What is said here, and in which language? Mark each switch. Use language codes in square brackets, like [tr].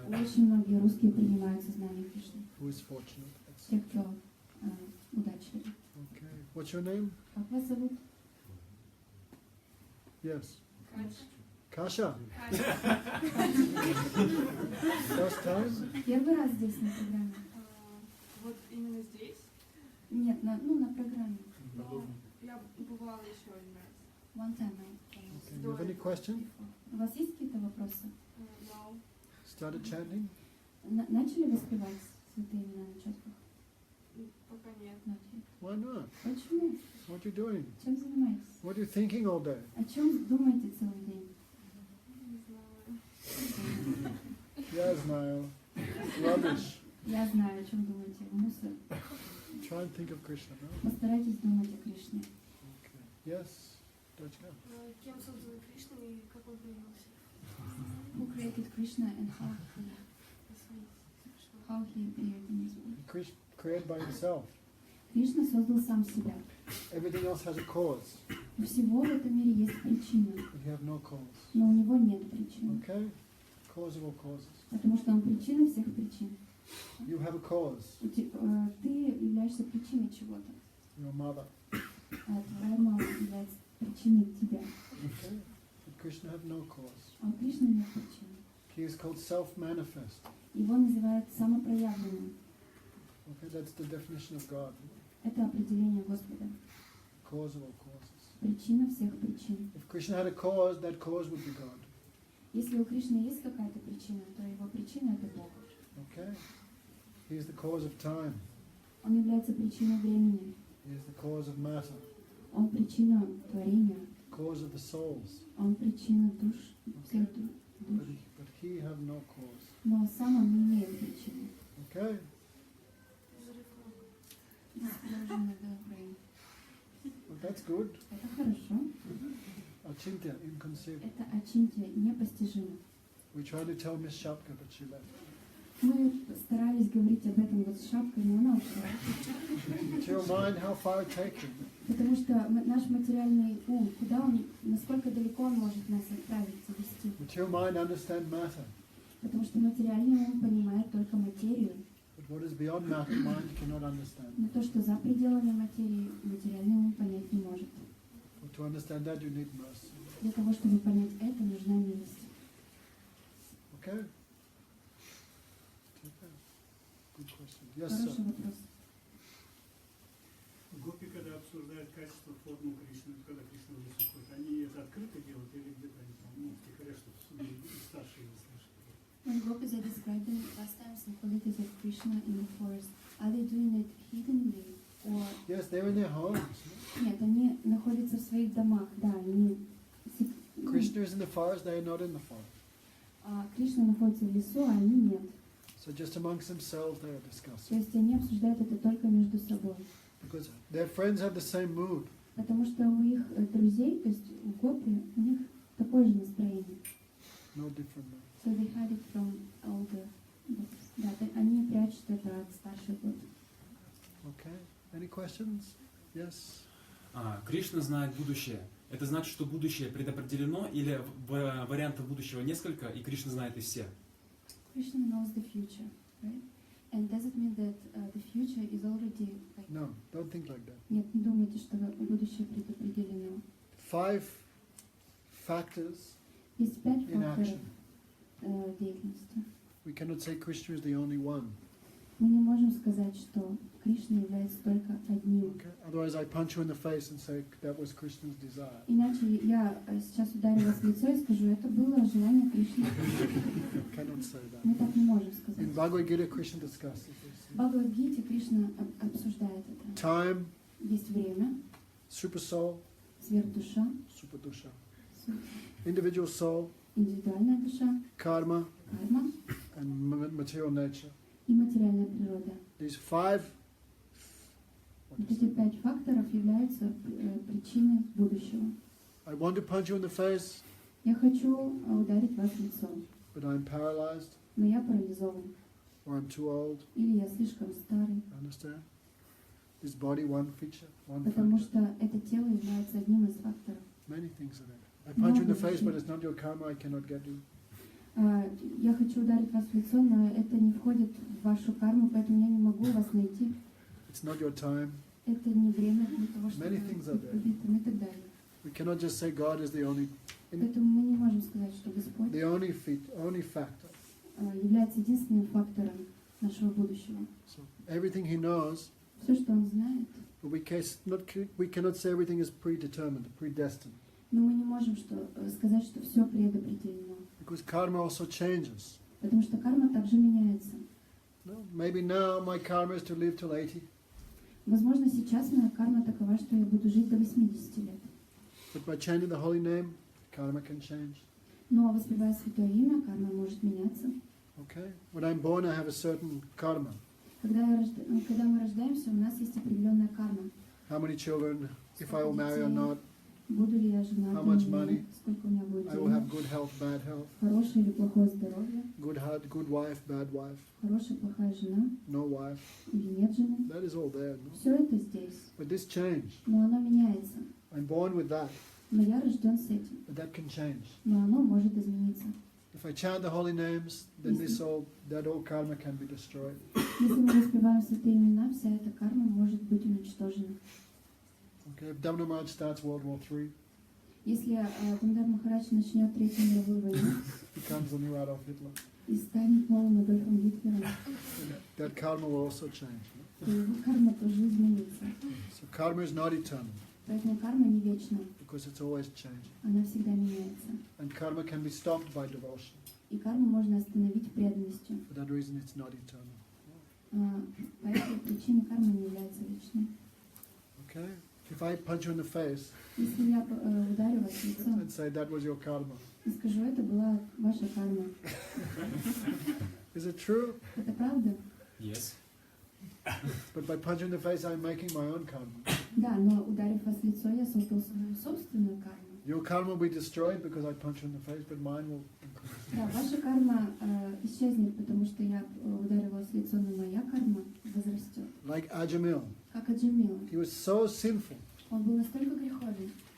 [ru] Очень многие русские принимают сознание Кришны. [en] Who is fortunate. That's- [ru] Те, кто удачливы. [en] Okay. What's your name? [ru] Как вас зовут? [en] Yes. Kasha. First time? [ru] Первый раз здесь на программе? Вот именно здесь? Нет, на программе. Но я бывала еще один раз. [en] One time. Okay. You have any question? [ru] У вас есть какие-то вопросы? [en] No. Started chanting? [ru] Начали воспевать святые имена на четках? Пока нет. Начали. [en] Why not? [ru] Почему? [en] What are you doing? [ru] Чем занимаетесь? [en] What are you thinking all day? [ru] О чем думаете целый день? Не знаю. Я знаю. [en] Rubbish. [ru] Я знаю, о чем думаете. Мусор. [en] Try and think of Krishna, no? [ru] Постарайтесь думать о Кришне. [en] Okay. Yes. Dachka. [ru] Кем создан Кришна и как он появился? [en] Who created Krishna and how he appeared in this world? Krishna created by himself. [ru] Кришна создал сам себя. [en] Everything else has a cause. [ru] У всего в этом мире есть причина, [en] But you have no cause. [ru] но у него нет причин. [en] Okay? Cause of all causes. [ru] Потому что он причина всех причин. [en] You have a cause. [ru] Ты являешься причиной чего-то. [en] Your mother. [ru] А твоя мама является причиной тебя. [en] Okay? But Krishna had no cause. [ru] А у Кришны нет причины. [en] He is called self-manifest. [ru] Его называют самопроявленным. [en] Okay? That's the definition of God. [ru] Это определение Господа. [en] Cause of all causes. [ru] Причина всех причин. [en] If Krishna had a cause, that cause would be God. [ru] Если у Кришны есть какая-то причина, то его причина это Бог. [en] Okay? He is the cause of time. [ru] Он является причиной времени. [en] He is the cause of matter. [ru] Он причина творения. [en] Cause of the souls. [ru] Он причина душ, всех душ. [en] But he have no cause. [ru] Но сам он не имеет причины. [en] Okay? Explosion of the brain. Well, that's good. [ru] Это хорошо. [en] Achintya, inconceivable. [ru] Это очинтия, непостижимо. [en] We tried to tell Miss Shapka, but she left. [ru] Мы старались говорить об этом вот с шапкой, но она ушла. [en] Material mind, how far it takes you. [ru] Потому что наш материальный ум, куда он, насколько далеко он может нас отправить, завести. [en] Material mind understand matter. [ru] Потому что материальный ум понимает только материю. [en] But what is beyond matter, mind cannot understand. [ru] Но то, что за пределами материи, материальный ум понять не может. [en] But to understand that, you need mercy. [ru] Для того, чтобы понять это, нужна милость. [en] Okay? Good question. Yes, [ru] Хороший [en] sir. [ru] вопрос. Гопи, когда обсуждают качество форму Кришны, когда Кришна выступает, они это открыто делают или где-то они там, ну, втихаря, чтобы старшие не слышали? [en] When gopis are describing pastimes and qualities of Krishna in the forest, are they doing it hiddenly or... Yes, they're in their homes. [ru] Нет, они находятся в своих домах, да, они... [en] Krishna is in the forest, they are not in the forest. [ru] А Кришна находится в лесу, а они нет. [en] So just amongst themselves they are [ru] То [en] discussing. [ru] есть они обсуждают это только между собой. [en] Because their friends have the same mood. [ru] Потому что у их друзей, то есть у гопи, у них такое же настроение. [en] No different mood. So they hide it from older gopis. [ru] Да, они прячут это от старших гоп. [en] Okay. Any questions? Yes. [ru] Кришна знает будущее. Это значит, что будущее предопределено или вариантов будущего несколько, и Кришна знает их все? [en] Krishna knows the future, right? And does it mean that the future is already like... No, don't think like that. [ru] Нет, не думайте, что будущее предопределено. [en] 5 factors [ru] Есть 5 [en] in [ru] факторов [en] action. [ru] деятельности. [en] We cannot say Krishna is the only one. [ru] Мы не можем сказать, что Кришна является только одним. [en] Okay. Otherwise, I punch you in the face and say that was Krishna's desire. [ru] Иначе я сейчас ударю вас в лицо и скажу, это было желание Кришны. [en] Cannot say that. [ru] Мы так не можем [en] In [ru] сказать. [en] Bhagavad Gita, Krishna discusses this. [ru] В Бхагавад-гите Кришна обсуждает это. [en] Time, [ru] Есть время, [en] super soul, [ru] сверхдуша, [en] super dusha. Individual soul, [ru] индивидуальная душа, [en] karma, [ru] карма [en] and material nature. [ru] и материальная природа. [en] These 5 [ru] Вот эти 5 факторов являются причиной будущего. [en] I want to punch you in the face, [ru] Я хочу ударить вас в лицо, [en] but I'm paralyzed, [ru] но я парализован. [en] or I'm too old. [ru] Или я слишком старый. [en] Understand? This body, one feature, one [ru] Потому [en] factor. [ru] что это тело является одним из факторов. [en] Many things are there. I punch you in the face, but it's not your karma, I cannot get you. [ru] Я хочу ударить вас в лицо, но это не входит в вашу карму, поэтому я не могу вас найти. [en] It's not your time. [ru] Это не время для того, чтобы [en] Many things are [ru] быть [en] there. [ru] побитым и так далее. [en] We cannot just say God is the only [ru] Поэтому мы не можем сказать, что Господь [en] only factor. [ru] является единственным фактором нашего будущего. [en] So everything He knows, [ru] Все, что Он знает, [en] but we cannot say everything is predetermined, predestined, [ru] но мы не можем сказать, что все предопределено. [en] because karma also changes. [ru] Потому что карма также меняется. [en] No? Maybe now my karma is to live till 80, [ru] Возможно, сейчас моя карма такова, что я буду жить до 80 лет. [en] but by chanting the holy name, karma can change. [ru] Но воспевая святое имя, карма может меняться. [en] Okay? When I'm born, I have a certain karma. [ru] Когда мы рождаемся, у нас есть определенная карма. [en] How many children, if I will marry or not, [ru] Буду ли я женат [en] How much [ru] или нет, [en] money? [ru] сколько у меня будет [en] I will have [ru] денег, [en] good health, bad health, [ru] хорошее или плохое здоровье, [en] good heart, good wife, bad wife, [ru] хорошая, плохая жена [en] no wife. [ru] или нет жены. [en] That is all there. No? [ru] Все это здесь, [en] But this change. [ru] но оно меняется. [en] I'm born with that, [ru] Но я рожден с этим, [en] but that can change. [ru] но оно может измениться. [en] If I chant the holy names, then that all karma can be destroyed. [ru] Если мы воспеваем святые имена, вся эта карма может быть уничтожена. [en] Okay, if Damna Maharaj starts World War III, [ru] Если Дамодар Махарадж начнет Третью мировую войну [en] becomes the new Adolf Hitler, [ru] и станет новым Адольфом Гитлером, [en] that karma will also change. No? [ru] то его карма тоже изменится. [en] So karma is not eternal, [ru] Поэтому карма не вечна, [en] because it's always changing. [ru] она всегда меняется. [en] And karma can be stopped by devotion. [ru] И карму можно остановить преданностью. [en] For that reason, it's not eternal. [ru] По этой причине карма не является вечной. [en] Okay? If I punch you in the face [ru] Если я ударю вас в лицо [en] and say that was your karma, [ru] и скажу, это была ваша карма, [en] is it true? [ru] это правда? [en] Yes. But by punching in the face, I'm making my own karma. [ru] Да, но ударив вас в лицо, я создал свою собственную карму. [en] Your karma will be destroyed because I punch you in the face, but mine will increase. [ru] Да, ваша карма исчезнет, потому что я ударила вас в лицо, но моя карма возрастет. [en] Like Ajamil, [ru] Как Аджамила. [en] he was so sinful, [ru] Он был настолько греховен,